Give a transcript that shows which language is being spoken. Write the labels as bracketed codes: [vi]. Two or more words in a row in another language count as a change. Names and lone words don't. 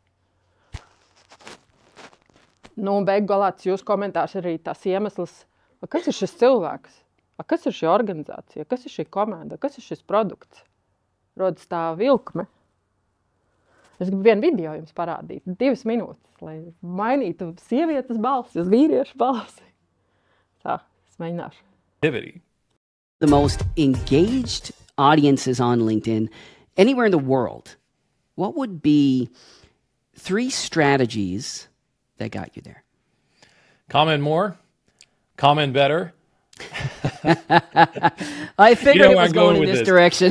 [lv] Un beigu galā tas jūsu komentārs ir arī tās iemesls, kas ir šis cilvēks, kas ir šī organizācija, kas ir šī komanda, kas ir šis produkts. Rodas tā vilkme. Es gribu vienu video jums parādīt, 2 minūtes, lai mainītu sievietes balsi uz vīriešu balsi. Tā, es mēģināšu. [en] The most engaged audiences on LinkedIn anywhere in the world. What would be 3 strategies that got you there? Comment more, comment better. I figured it was going in this direction.